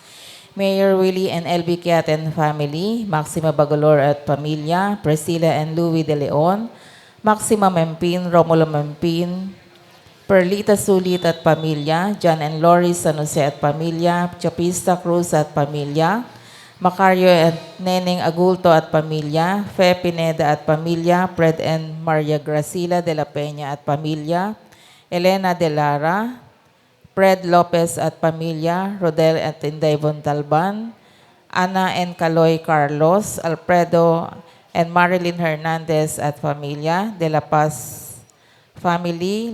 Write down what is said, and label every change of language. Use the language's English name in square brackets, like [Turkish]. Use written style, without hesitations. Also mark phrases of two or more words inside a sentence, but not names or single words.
[English] Mayor Willie and LB Kiaten family, [Filipino] Maxima Bagolor at pamilya, Priscilla and Louie de Leon, Maxima Mempin, Romulo Mempin, Perlita Sulit at pamilya, John and Lori San Jose at pamilya, Chapista Cruz at pamilya, Macario at Neneng Agulto at pamilya, Fe Pineda at pamilya, Fred and Maria Gracila de la Peña at pamilya, Elena de Lara, Fred Lopez at pamilya, Rodel at Inday Bontalban, Ana and Caloy Carlos, Alfredo and Marilyn Hernandez at pamilya, [English] De La Paz family,